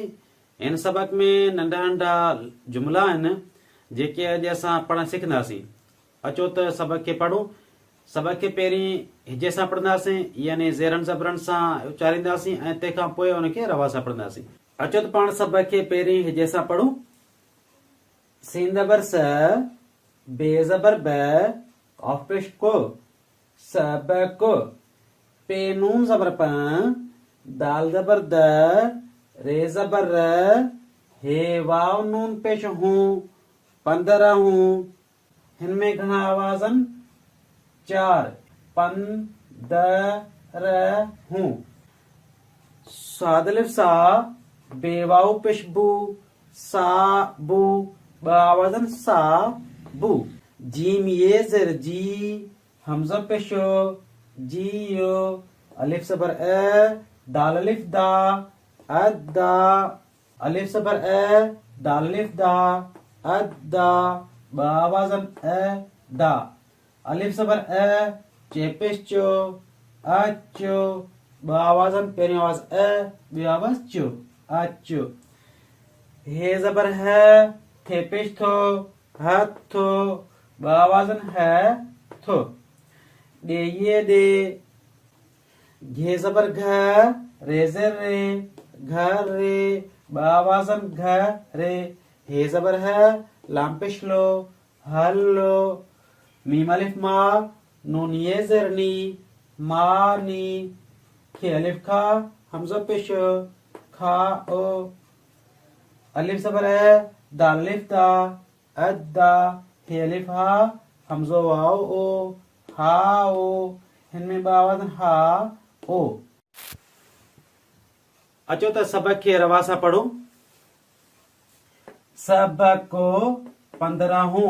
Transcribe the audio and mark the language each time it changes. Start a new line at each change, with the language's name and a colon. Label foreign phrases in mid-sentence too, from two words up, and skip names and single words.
Sindhi: हिन सबक में नंढा नंढा जुमला आहिनि जेके अॼु असां पढ़ण सिखंदासीं। अचो त सबक खे पढ़ूं। सबक खे पहिरीं हिजे सां पढ़ंदासीं, यानी ज़ेरनि ज़बरनि सां उचारींदासीं ऐं तंहिंखां पोइ उनखे रवा सां पढ़ंदासीं। अचो त पाण सबक खे पहिरीं हिजे सां पढ़ूं। सीन ज़बर स, बे ज़बर ब, क़ाफ़ पेश को, सबक, पे नून ज़बर प, दाल ज़बर द, रे ज़बर र, हे वाव नून पेश हूं, 15 हूं। हिनमें घणा आवाज़ आहिनि? 4। 15 हूं। साद अलिफ सा, बेवाव पेश बू, सा बू, 2 आवाज़ आहिनि सा बू। जीम ये ज़र जी, हमज़ा पेशो, जी यो, अलिफ ज़बर अ, दाल अलिफ दा, अदा, अलिफ ज़बर अ, दाल अलिफ दा, अदा, 2 आवाज़ आहिनि अ दा। अलिफ ज़बर अ, चे पेश चो, अचो, 2 आवाज़ आहिनि, पहिरीं आवाज़ अ, ॿी आवाज़ चो, अचो। हे ज़बर है, थे पेश थो, हथो, 2 आवाज़ आहिनि है थो। डे ये डे, घे ज़बर घ, रे ज़र रे, घर रे, 2 आवाज़ आहिनि घ रे। हे ज़बर है, लाम पेश लो, हलो। मीम अलिफ मा, नून ये ज़रनी, मानी। खे अलिफ खा, हमज़ा पेश खाओ। अलिफ ज़बर है, दाल अलिफ दा, अदा, हे अलिफ हा, हमज़ो वाओ ओ, हाओ। हिनमें 2 आवाज़ आहिनि हा ओ। अचो त सबक खे रवा सां पढ़ो। सबक 15 हूं।